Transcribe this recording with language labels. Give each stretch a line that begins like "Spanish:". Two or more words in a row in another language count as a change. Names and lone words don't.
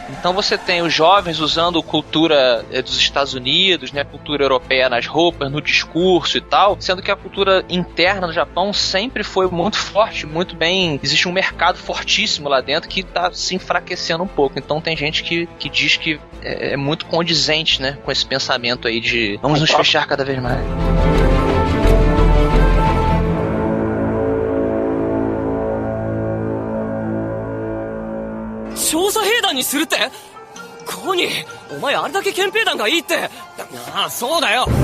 Portuguese: Então você tem os jovens usando cultura dos Estados Unidos, né, cultura europeia nas roupas, no discurso e tal, sendo que a cultura interna do Japão sempre foi muito forte, muito bem, existe um mercado fortíssimo lá dentro que está se enfraquecendo um pouco. Então tem gente que diz que é muito condizente, né, com esse pensamento aí de vamos nos fechar cada vez mais.
Japanese: 調査兵団にするって？コニー、お前あれだけ憲兵団がいいって。ああ、そうだよ。